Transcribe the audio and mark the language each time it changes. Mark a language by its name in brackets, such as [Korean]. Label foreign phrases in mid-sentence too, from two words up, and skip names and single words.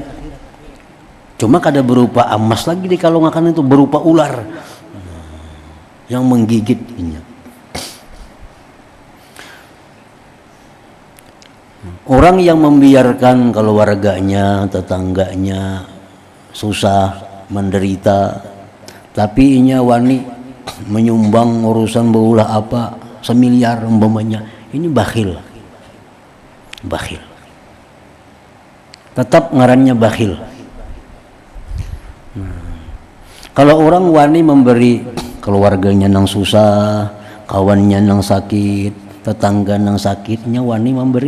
[Indonesian] Cuma kada berupa emas lagi dikalungkan, itu berupa ular yang menggigitnya. Orang yang membiarkan keluarganya, tetangganya susah, menderita, tapi [Banjar] inya wani [Indonesian] menyumbang urusan beulah apa 1 miliar umpamanya, ini bakhil. Bakhil. Tetap ngarannya bakhil. Kalau orang wani memberi keluarganya nang susah, kawannya nang sakit, tetangga nang sakitnya wani memberi.